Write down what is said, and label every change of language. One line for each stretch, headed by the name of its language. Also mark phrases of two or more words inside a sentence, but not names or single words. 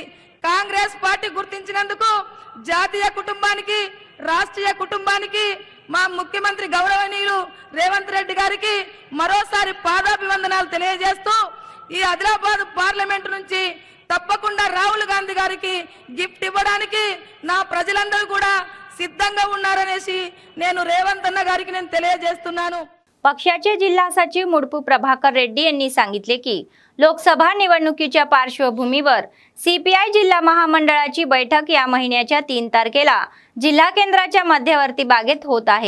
Telugu: కాంగ్రెస్ పార్టీ గుర్తించినందుకు జాతీయ కుటుంబానికి, రాష్ట్రీయ కుటుంబానికి, మా ముఖ్యమంత్రి గౌరవనీయులు రేవంత్ రెడ్డి గారికి మరోసారి పాదాభివందనాలు తెలియజేస్తూ ఈ ఆదిలాబాద్ పార్లమెంట్ నుంచి తప్పకుండా రాహుల్ గాంధీ గారికి గిఫ్ట్ ఇవ్వడానికి నా ప్రజలందరూ కూడా సిద్ధంగా ఉన్నారనేసి నేను రేవంత్ అన్న గారికి నేను తెలియజేస్తున్నాను.
Marathi: पक्षाचे जिल्हा सचिव मुडपू प्रभाकर रेड्डी यांनी सांगितले की लोकसभा निवडणुकीच्या पार्श्वभूमीवर सीपीआय जिल्हा महामंडळाची बैठक या महिन्याच्या 3 तारखेला जिल्हा केंद्राच्या मध्यवर्ती बागेत होत आहे.